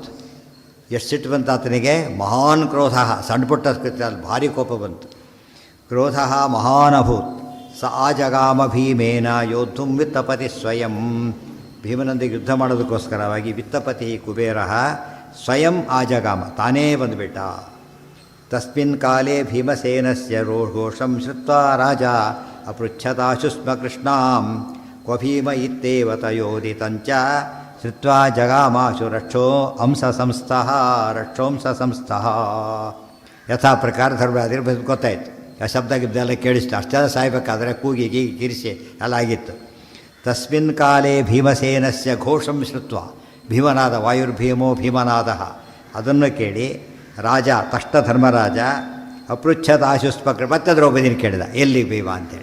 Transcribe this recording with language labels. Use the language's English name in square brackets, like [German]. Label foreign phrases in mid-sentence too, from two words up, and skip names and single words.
[Kannada] ಎಷ್ಟು ಸಿಟ್ಟು ಬಂತು ಆತನಿಗೆ? [Sanskrit] ಮಹಾನ್ ಕ್ರೋಧ. [Kannada] ಸಣ್ಣ ಪುಟ್ಟ ಅಲ್ಲಿ ಭಾರಿ ಕೋಪ ಬಂತು. [Sanskrit] ಕ್ರೋಧ ಮಹಾನಭೂತ್. ಸ ಆಜಗಾಮ ಭೀಮೇನ ಯೋದ್ಧುಂ ವಿತ್ತಪತಿ ಸ್ವಯಂ. [Kannada] ಭೀಮನೊಂದಿಗೆ ಯುದ್ಧ ಮಾಡೋದಕ್ಕೋಸ್ಕರವಾಗಿ ವಿತ್ತಪತಿ ಕುಬೇರ [Sanskrit] ಸ್ವಯಂ ಆಜಗಾಮ, [Kannada] ತಾನೇ ಬಂದುಬಿಟ್ಟ. [Sanskrit] ತಸ್ಮಿನ್ ಕಾಲೇ ಭೀಮಸೇನಸ್ಯ ರೋಷಂ ಶ್ರುತ್ವಾ ರಾಜ ಅಪೃಚ್ಛತಾಶುಸ್ಮ ಕೃಷ್ಣಾಂ ಕ್ವ ಭೀಮ ಇತ್ತೇವ ತಯೋದಿತಂಚ ಶ್ರುತ್ವಾ ಜಗಾಮಾಶು ರಕ್ಷೋ ಅಂಸ ಸಂಸ್ಥಃ ರಕ್ಷೋಂಸ ಸಂಸ್ಥಃ. [Kannada] ಯಥಾ ಪ್ರಕಾರ ಧರ್ಮರಾಜರು ಗೊತ್ತಾಯಿತು. ಆ ಶಬ್ದ ಗಿಬ್ದೆಲ್ಲ ಕೇಳಿಸ್ತು. ಅಷ್ಟೆಲ್ಲ ಸಾಯ್ಬೇಕಾದ್ರೆ ಕೂಗಿ ಗೀಗಿ ಕಿರಿಸಿ ಎಲ್ಲ ಆಗಿತ್ತು. [Sanskrit] ತಸ್ಮಿನ್ ಕಾಲೇ ಭೀಮಸೇನಸ್ಯ ಘೋಷಂ ಶ್ರುತ್ವ. ಭೀಮನಾದ ವಾಯುರ್ಭೀಮೋ ಭೀಮನಾದ. [Kannada] ಅದನ್ನು ಕೇಳಿ ರಾಜ ತಷ್ಟ ಧರ್ಮರಾಜ ಅಪೃಚ್ಛತಾಶುಸ್ಪಕ್ರ ಮತ್ತೆ ದ್ರೌಪದಿನ ಕೇಳಿದ, ಎಲ್ಲಿ ಭೀಮ ಅಂತೇಳಿ.